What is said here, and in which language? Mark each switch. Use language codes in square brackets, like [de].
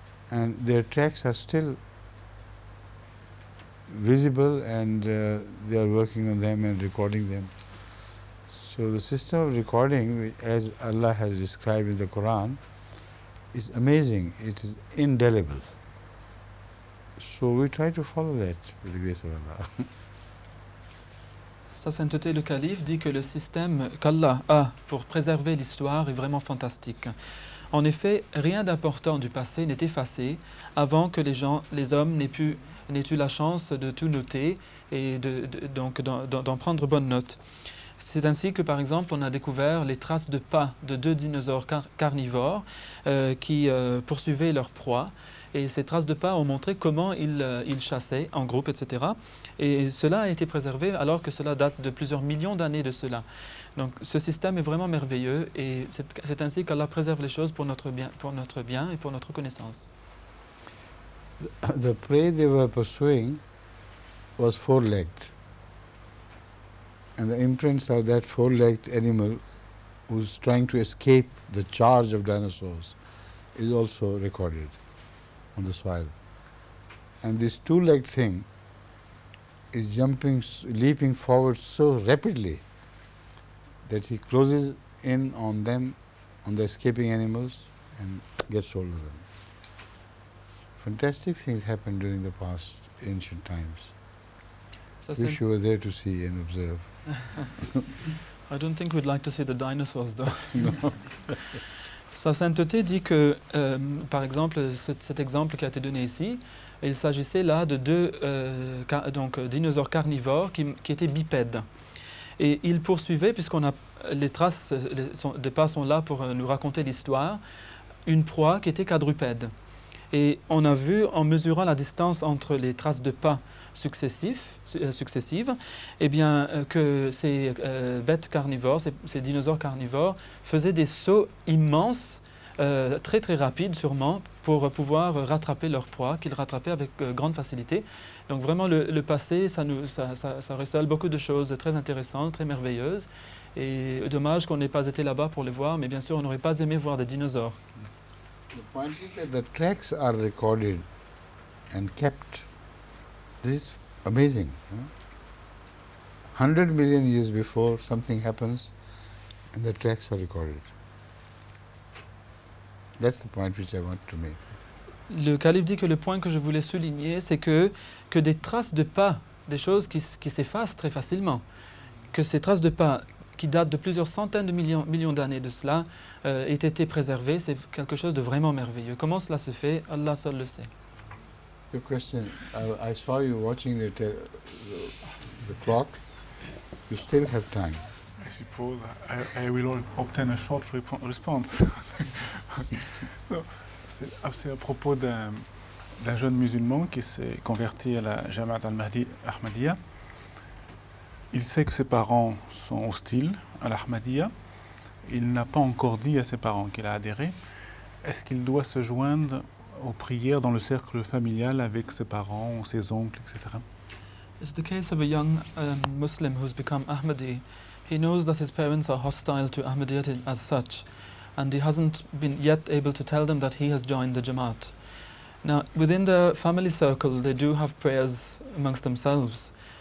[en] And their tracks are still visible, and they are working on them and recording them. So the system of recording, as Allah has described in the Quran, is amazing. It is indelible. So we try to follow that with the grace of Allah. [fr] Sa Sainteté le Calife dit que le système qu'Allah a pour préserver l'histoire est vraiment fantastique. En effet, rien d'important du passé n'est effacé avant que les hommes n'aient eu la chance de tout noter et donc d'en prendre bonne note. C'est ainsi que, par exemple, on a découvert les traces de pas de deux dinosaures carnivores qui poursuivaient leur proie. Et ces traces de pas ont montré comment ils chassaient en groupe, etc. Et cela a été préservé alors que cela date de plusieurs millions d'années de cela. Donc ce système est vraiment merveilleux et c'est ainsi qu'Allah préserve les choses pour notre bien et pour notre connaissance. [en] The prey they were pursuing was four-legged. And the imprints of that four-legged animal who was trying to escape the charge of dinosaurs is also recorded on the soil. And this two-legged thing is leaping forward so rapidly that he closes in on them, on the escaping animals, and gets hold of them. Fantastic things happened during the past ancient times. Wish you were there to see and observe. I don't think we'd like to see the dinosaurs though. No. [fr] Sa sainteté dit que, par exemple, cet exemple qui a été donné ici, il s'agissait là de deux dinosaures carnivores qui étaient bipèdes. Et il poursuivait, puisqu'on a les traces des pas sont là pour nous raconter l'histoire, une proie qui était quadrupède. Et on a vu, en mesurant la distance entre les traces de pas successives, eh bien, que ces bêtes carnivores, ces dinosaures carnivores, faisaient des sauts immenses, très très rapides sûrement, pour pouvoir rattraper leur proie, qu'ils rattrapaient avec grande facilité. Donc vraiment, le passé, ça recèle beaucoup de choses très intéressantes, très merveilleuses. Et dommage qu'on n'ait pas été là-bas pour les voir, mais bien sûr, on n'aurait pas aimé voir des dinosaures. [en] The point is that the tracks are recorded and kept. This is amazing. 100 million years before something happens and the tracks are recorded. That's the point which I want to make. [fr] Le calife dit que le point que je voulais souligner, c'est que des traces de pas, des choses qui s'effacent très facilement, que ces traces de pas qui datent de plusieurs centaines de millions d'années de cela, aient été préservées, c'est quelque chose de vraiment merveilleux. Comment cela se fait? Allah seul le sait. [en] The question, I saw you watching the clock. You still have time. I suppose I will obtain a short response. [fr] C'est à propos d'un jeune musulman qui s'est converti à la Jamaat al-Mahdi Ahmadiyya. Il sait que ses parents sont hostiles à l'Ahmadiyya. Il n'a pas encore dit à ses parents qu'il a adhéré. Est-ce qu'il doit se joindre aux prières dans le cercle familial avec ses parents, ses oncles, etc. [en] It's the case of a young Muslim who's become Ahmadi. He knows that his parents are hostile to Ahmadiyyat as such, and he hasn't been yet able to tell them that he has joined the Jamaat. Now, within the family circle, they do have prayers amongst themselves.